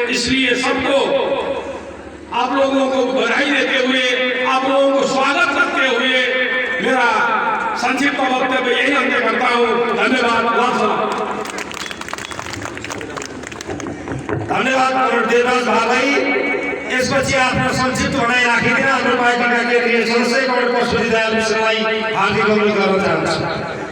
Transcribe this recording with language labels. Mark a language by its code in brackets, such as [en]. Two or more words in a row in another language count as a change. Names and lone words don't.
[hi] इसलिए सबको, आप लोगों को बधाई देते हुए, आप लोगों को स्वागत करते हुए मेरा संक्षिप्त वक्तव्य यही अंत करता हूँ। धन्यवाद। धन्यवाद देवराज भाई। [ne] यसपछि आफ्नो संक्षिप्त भनाइ राखिदिन हाम्रो पार्टीका केन्द्रीय सदस्य कमरेड पशुपति दयाल मिश्रलाई हार्दिक अनुरोध गर्न चाहन्छु।